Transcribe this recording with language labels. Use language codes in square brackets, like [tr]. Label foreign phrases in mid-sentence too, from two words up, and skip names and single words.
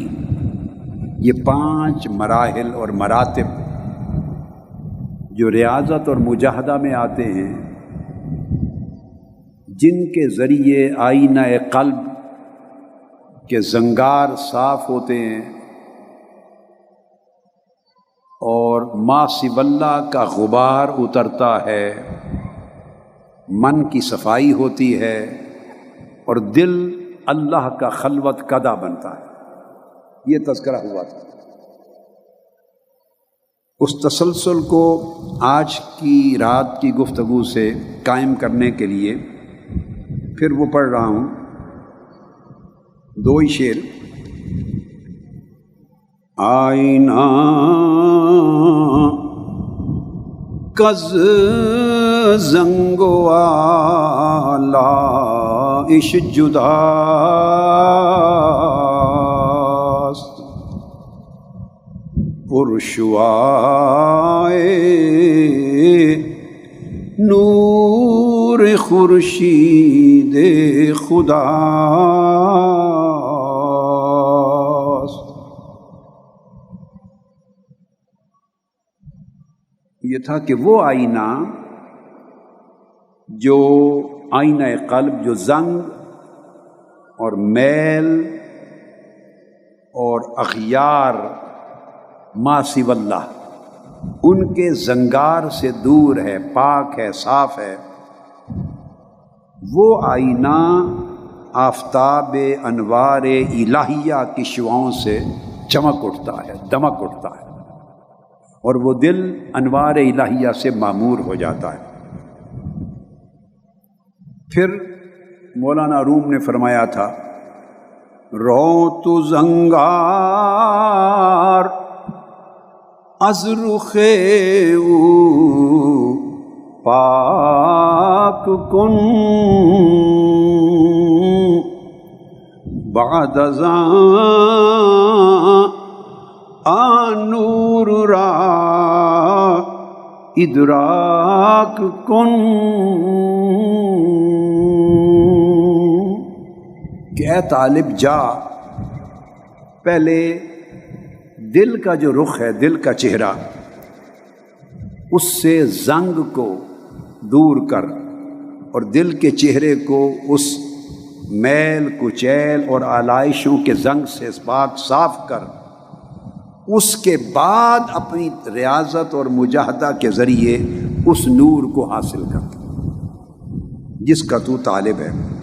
[ur] یہ 5 مراحل اور مراتب جو ریاضت اور مجاہدہ میں آتے ہیں، جن کے ذریعے آئینہ قلب کے زنگار صاف ہوتے ہیں اور [ar] ما سوی اللہ [ur] کا غبار اترتا ہے، من کی صفائی ہوتی ہے اور دل اللہ کا خلوت کدہ بنتا ہے. یہ تذکرہ ہوا تھا. اس تسلسل کو آج کی رات کی گفتگو سے قائم کرنے کے لیے پھر وہ پڑھ رہا ہوں 2 ہی شعر. [fa] آئینہ کز زنگو آلائش جداست، پرشوائے نور خورشید خداست. [ur] یہ تھا کہ وہ آئینہ جو آئینہ قلب جو زنگ اور میل اور اغیار [ar] ما سوی اللہ [ur] ان کے زنگار سے دور ہے، پاک ہے، صاف ہے. وہ آئینہ آفتاب انوار الہیہ کی شعاؤں سے چمک اٹھتا ہے، دمک اٹھتا ہے، اور وہ دل انوار الہیہ سے معمور ہو جاتا ہے. پھر مولانا روم نے فرمایا تھا [fa] رو تو زنگار از رخ او پاک کن، بعد از آن نور را ادراک کن. [ur] کہ اے طالب جا پہلے دل کا جو رخ ہے، دل کا چہرہ، اس سے زنگ کو دور کر اور دل کے چہرے کو اس میل کچیل اور آلائشوں کے زنگ سے پاک صاف کر، اس کے بعد اپنی ریاضت اور مجاہدہ کے ذریعے اس نور کو حاصل کر جس کا تو طالب ہے۔